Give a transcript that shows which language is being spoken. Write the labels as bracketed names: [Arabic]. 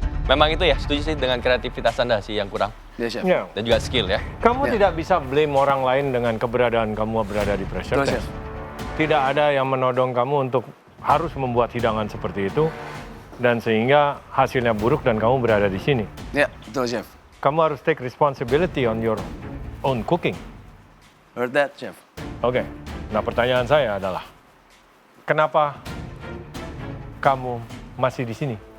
[Indonesian] Memang itu ya, setuju sih dengan kreativitas Anda sih yang kurang. Ya, chef. [English] Yeah. [Indonesian] Dan juga skill ya. Kamu tidak bisa blame orang lain dengan keberadaan kamu berada di pressure Betul, [English] test. [Indonesian] Tidak ada yang menodong kamu untuk harus membuat hidangan seperti itu. Dan sehingga hasilnya buruk dan kamu berada di sini. Ya, betul, chef. Kamu harus [English] take responsibility on your own cooking. Heard that, chef. [Indonesian] Oke, nah pertanyaan saya adalah, kenapa kamu masih di sini?